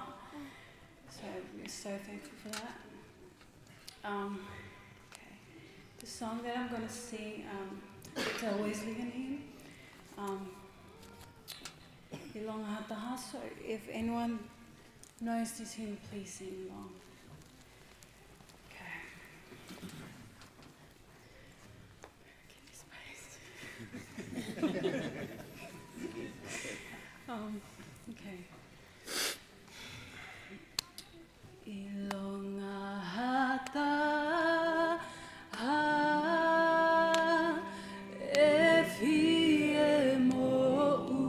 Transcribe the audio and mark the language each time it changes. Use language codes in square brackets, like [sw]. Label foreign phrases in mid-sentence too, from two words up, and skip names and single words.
[en] So we're so thankful for that. Okay. The song that I'm gonna sing, it's a Wesley hymn. Ilonga Hataha. So if anyone knows this hymn, please sing along. Okay. [to] Ilonga hata ha e fie mo